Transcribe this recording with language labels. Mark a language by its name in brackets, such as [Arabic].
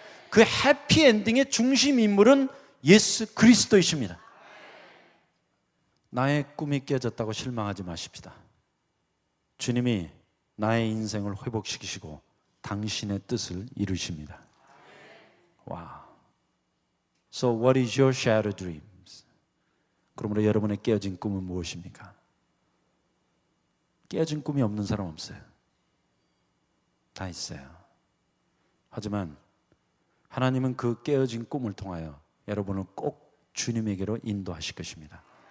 [Korean] 그 해피 엔딩의 중심 인물은 예수 그리스도이십니다. 나의 꿈이 깨졌다고 실망하지 마십시다. 주님이 나의 인생을 회복시키시고 당신의 뜻을 이루십니다. 와. [English] So what is your shattered dreams? [Korean] 그러므로 여러분의 깨어진 꿈은 무엇입니까? 깨어진 꿈이 없는 사람 없어요. 다 있어요. 하지만 하나님은 그 깨어진 꿈을 통하여 여러분을 꼭 주님에게로 인도하실 것입니다.